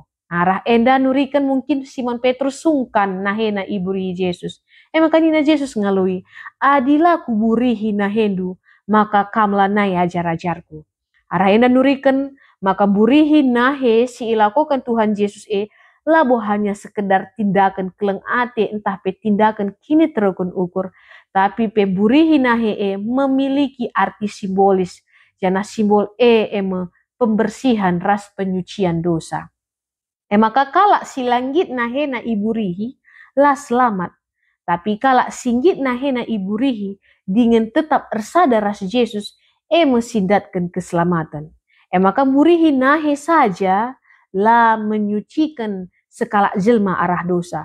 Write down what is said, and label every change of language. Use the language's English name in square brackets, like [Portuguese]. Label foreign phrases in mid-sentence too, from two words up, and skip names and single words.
[Batak Karo] Arah enda nurikan mungkin Simon Petrus sungkan nahena iburi Yesus. Maka nina Yesus ngalui, adilah kuburihi nahendu, maka kamla nai ajar-ajarku. Arah enda nurikan, maka burihi nahe si ilakokan Tuhan Yesus [Indonesian] labo hanya sekedar tindakan [Batak Karo] keleng ate entah pe tindakan kini terukun ukur, tapi pe burihi nahe [Indonesian] memiliki arti simbolis, [Batak Karo] jana [Indonesian] simbol pembersihan [Batak Karo] ras [Indonesian] penyucian dosa. [Batak Karo] Maka kalak si langgit nahena iburihi lah selamat. Tapi kalak singgit nahena iburihi dengan tetap ersada ras Yesus mesindatkan keselamatan. Maka burihi nahe saja lah menyucikan sekala jelma arah dosa.